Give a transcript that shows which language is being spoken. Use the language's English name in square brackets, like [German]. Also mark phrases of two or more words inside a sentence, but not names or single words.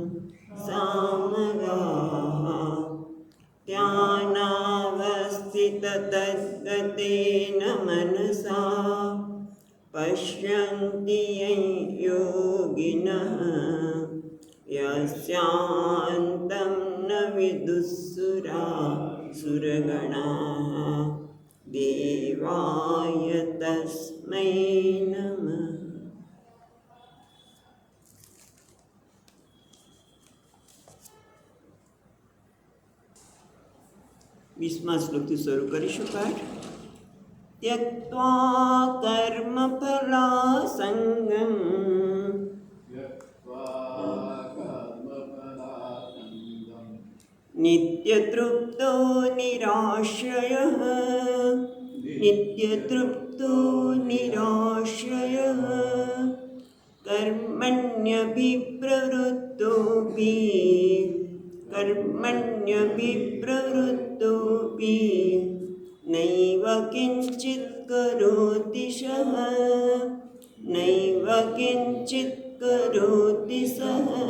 [Sanskrit] सामगाः ध्यानावस्थिततद्गतेन मनसा पश्यन्ति यं योगिनः यस्यान्तं न विदुःसुरासुरगणाः देवाय तस्मै नमः। [Gujarati] 20મા શ્લોકથી શરૂ કરીશું પાઠ. [Sanskrit] त्यक्त्वा कर्मफलासंगम नित्यतृप्तो निराश्रयः नित्यतृप्तो निराश्रयः નિત્યતૃપ્તો નિરાશ્રયઃ कर्मण्यभिप्रवृत्तोऽपि नैव किञ्चित् करोति सः नैव किञ्चित् करोति सः